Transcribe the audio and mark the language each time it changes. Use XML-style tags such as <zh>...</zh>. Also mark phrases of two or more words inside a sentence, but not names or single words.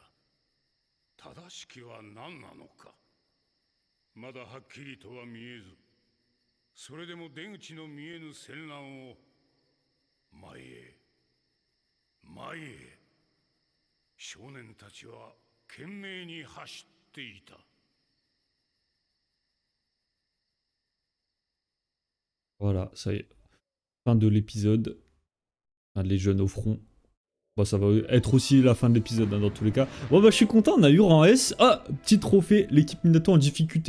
<ja>正しきは何なのか。まだはっきりとは見えず、それでも出口の見えぬ戦乱を前へ前へ、少年たちは懸命に走っていた。</ja> <fr>Voilà, ça y est. Fin de l'épisode. Les jeunes au front. Bon, ça va être aussi la fin de l'épisode hein, dans tous les cas. Bon bah je suis content, on a eu rang S. Ah, petit trophée, l'équipe Minato en difficulté.</fr>